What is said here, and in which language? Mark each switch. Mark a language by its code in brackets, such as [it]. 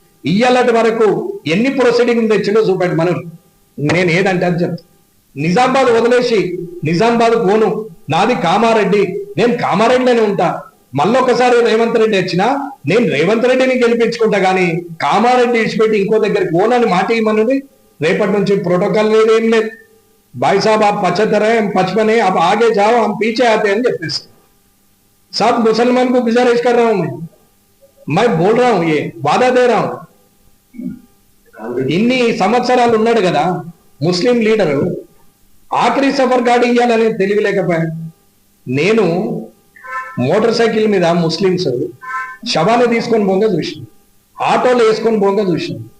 [te] ఇయ్యాలటి వరకు ఎన్ని ప్రొసీడింగ్ తెచ్చిండో చూపెట్టి మనం నేను ఏదంటే అని చెప్తాను. నిజామాబాద్ వదిలేసి నిజామాబాద్ పోను, నాది కామారెడ్డి, నేను కామారెడ్డిలోనే ఉంటా. మళ్ళొకసారి రేవంత్ రెడ్డి వచ్చినా నేను రేవంత్ రెడ్డిని గెలిపించుకుంటా, కానీ కామారెడ్డి ఇచ్చిపెట్టి ఇంకో దగ్గరికి పోనని మాట ఇవ్వమన్నది. రేపటి నుంచి ప్రోటోకాల్ లేదు, ఏం లేదు. [hi] भाई साहब आप 75 हैं, हम 55 हैं, आप आगे जाओ, हम पीछे आते हैं [te] చెప్పేసి. [hi] सब मुसलमान को गुजारिश कर रहा हूं, मैं बोल रहा हूं, ये वादा दे रहा हूं. [te] ఇన్ని సంవత్సరాలు ఉన్నాడు కదా ముస్లిం లీడరు, ఆఖరి సఫర్ గాడి ఇయ్యాలని తెలియలేకపోయా. నేను మోటార్ సైకిల్ మీద ముస్లింస్ శవాన్ని తీసుకొని పోగా చూసాను, ఆటోలు వేసుకొని పోగా చూసాను.